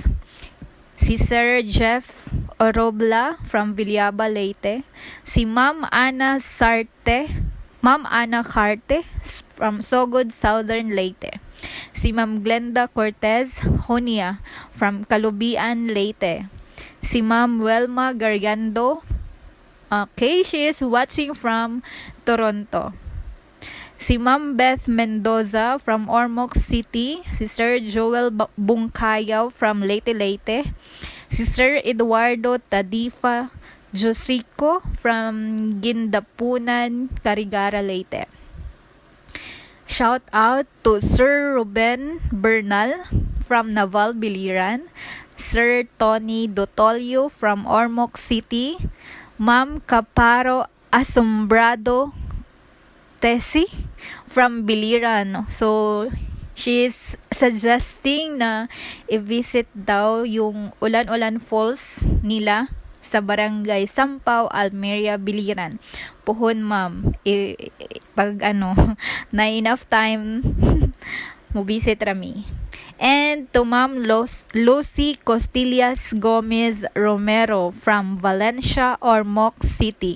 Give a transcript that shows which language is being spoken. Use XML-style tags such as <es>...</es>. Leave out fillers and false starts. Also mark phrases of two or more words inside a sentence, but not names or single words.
<tl>Si Sir Jeff Orobla from Villaba, Leyte. Si Ma'am Ana Carte from Sogod, Southern Leyte. Si Ma'am Glenda Cortez Honia from Kalubian, Leyte. Si Ma'am Welma Gariando.</tl> <en>Okay, she is watching from Toronto.</en> <tl>Si Ma'am Beth Mendoza from Ormoc City, si Sir Joel Bungkayaw from Leyte, si Sir Eduardo Tadifa Josico from Gindapunan, Carigara, Leyte.</tl> <en>Shout out to Sir Ruben Bernal from Naval Biliran, Sir Tony Dotolio from Ormoc City, Ma'am Caparo Asombrado Tessie from Biliran. So, she is suggesting</en> <tl>na i-visit daw yung Ulan-Ulan Falls nila sa Barangay Sampaw, Almeria, Biliran.</tl> <ceb>Puhon, ma'am. Pag na</ceb> <en>enough time,</en> <ceb>mo visit rami.</ceb> <en>And to Ma'am Lucy Costillas Gomez Romero from Valencia, Ormoc City.</en>